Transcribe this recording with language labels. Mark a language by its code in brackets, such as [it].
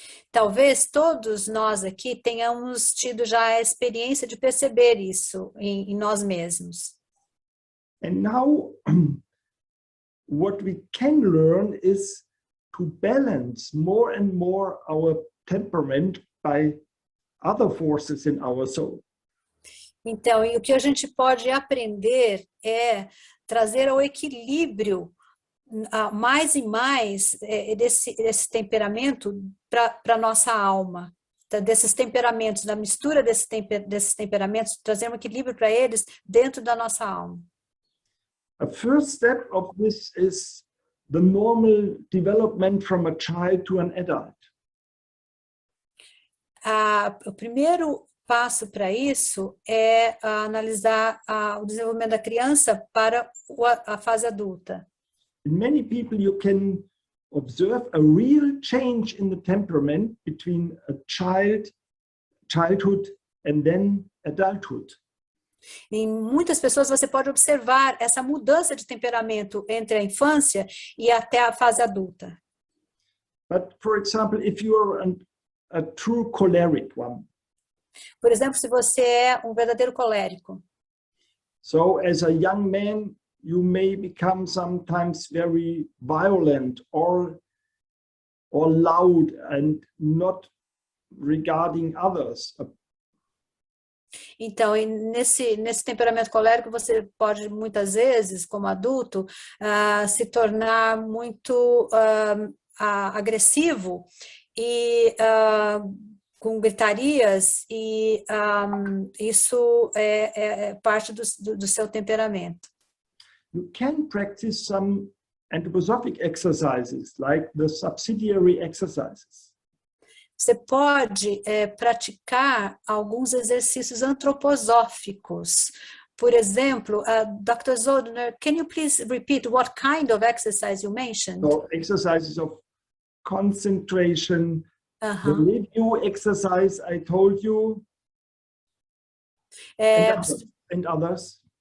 [pt] Talvez todos nós aqui tenhamos tido já a experiência de perceber isso em nós mesmos. [en] And now what we can learn is to balance more and more our temperament by other forces in our soul. [pt] Então, e o que a gente pode aprender é trazer ao equilíbrio mais e mais desse temperamento para a nossa alma, desses temperamentos, da mistura desses temperamentos, trazer um equilíbrio para eles dentro da nossa alma. [en] A first step of this is the normal development from a child to an adult. [pt] O primeiro passo para isso é analisar o desenvolvimento da criança para a fase adulta. [en] In many people, you can observe a real change in the temperament between a childhood and then adulthood. [pt] Em muitas pessoas você pode observar essa mudança de temperamento entre a infância e até a fase adulta. [en] But for example, if you are a true choleric one. [pt] Por exemplo, se você é um verdadeiro colérico. [en] So as a young man, you may become sometimes very violent or loud and not regarding others. [pt] Então, nesse temperamento colérico, você pode muitas vezes, como adulto, se tornar muito agressivo e com gritarias, e isso é parte do seu temperamento. [en] You can practice some anthroposophic exercises, like the subsidiary exercises. [pt] Você pode praticar alguns exercícios antroposóficos. Por exemplo, Dr. [en] Soldner, can you please repeat what kind of exercise you mentioned? So exercises of concentration, the review exercise I told you, and others.